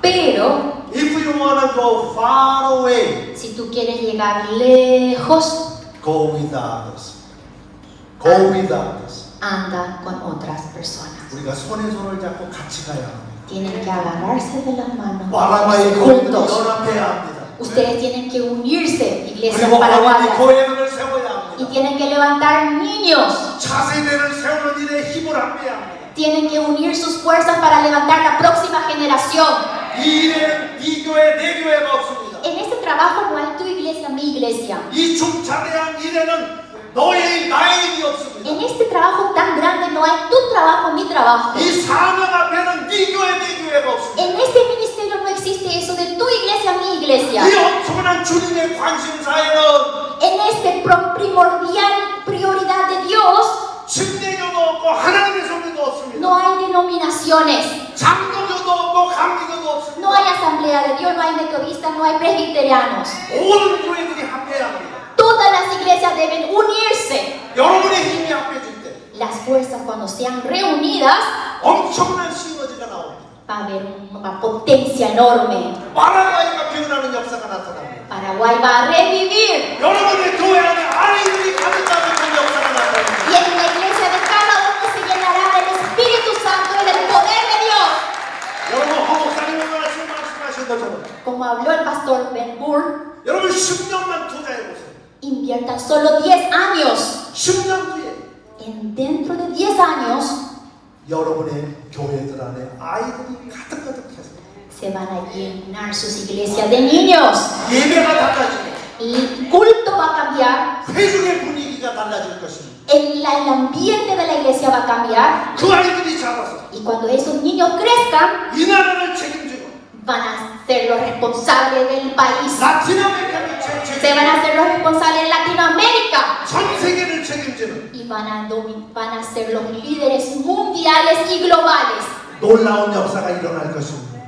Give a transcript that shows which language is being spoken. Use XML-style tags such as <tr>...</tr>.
<es>Pero</es> <en>if you wanna go far away,</en> <es>si tú quieres llegar lejos,</es> <en>go with others. Go with others.</en> <es>anda con otras personas.</es> <ko>우리가 손에 손을 잡고 같이 가야 합니다.</ko> <es>Tienen que agarrarse de las manos</es> <ko>바라바의</ko> <es>y</es> <ko>교회들이</ko> <es>juntos.</es> <ko>연합해야 합니다.</ko> <es>Ustedes tienen que unirse, iglesias</es> <ko>그리고 어린이</ko> <es>paraguayas,</es> <ko>교회들을 세워야</ko> <es>y</es> <ko>합니다.</ko> <es>tienen que levantar niños.</es> <ko>차세대를 세우는 일에 힘을 합해야 합니다.</ko> <es>Tienen que unir sus fuerzas para levantar la próxima generación.</es> <ko>이 일에는 이 교회, 내 교회가 없습니다.</ko> <es>En este trabajo no hay tu iglesia, mi iglesia.</es> <ko>이 중차대한 일에는 너의 나의 일이 없습니다.</ko> <es>En este trabajo tan grande no hay tu trabajo, mi trabajo.</es> <ko>이 사명 앞에는 네 교회, 내 교회가 없습니다.</ko> <es>En este ministerio no existe eso de tu iglesia, mi iglesia.</es> <ko>이 엄청난 주님의 관심사에는</ko> <es>En este primordial prioridad de Dios</es> <ko>침례교도 없고 하나님의 소리도 없습니다.</ko> <es>no hay denominaciones,</es> <ko>장로교도 없고 감리교도 없습니다.</ko> <es>no hay asamblea de Dios, no hay metodistas, no hay presbiterianos.</es> <ko>모든 교회들이 합해야 합니다.</ko> <es>Todas las iglesias deben unirse.</es> <ko>여러분의 힘이 합해질 때</ko> <es>Las fuerzas cuando sean reunidas</es> <ko>엄청난 시너지가 나옵니다.</ko> <es>va a haber una potencia enorme.</es> <ko>바라바이가 변하는 역사가 나타납니다.</ko> <es>Paraguay va a revivir.</es> <ko>여러분의 교회 안에 아이들이 가득가득한 역사가 나타납니다.</ko> <es>Y en la iglesia de cada uno se llenará del Espíritu Santo y del poder de Dios.</es> <ko>여러분 허목사님의 말씀하신 것처럼</ko> <es>Como habló el pastor Ben Burr,</es> <ko>여러분 10년만 투자해보세요.</ko> <es>inviertan solo 10 años.</es> <ko>10년 뒤에</ko> <es>dentro de 10 años</es> <ko>여러분의 교회들 안에 아이들이 가득가득해서</ko> <es>se van a llenar sus iglesias de niños.</es> <ko>예배가 달라지고</ko> <es>El culto va a cambiar.</es> <ko>회중의 분위기가 달라질 것입니다.</ko> <es>El ambiente de la iglesia va a cambiar.</es> <ko>그 아이들이 자라서</ko> <es>Y cuando esos niños crezcan,</es> <ko>이 나라를 책임지고</ko> <es>van a ser los responsables del país.</es> <ko>라틴 아메리카를</ko> <es>Se van a ser los responsables de Latinoamérica.</es> <ko>전 세계를 책임지는</ko> <es>Y van a ser los líderes mundiales y globales.</es> <ko>놀라운 역사가 일어날 것입니다.</ko>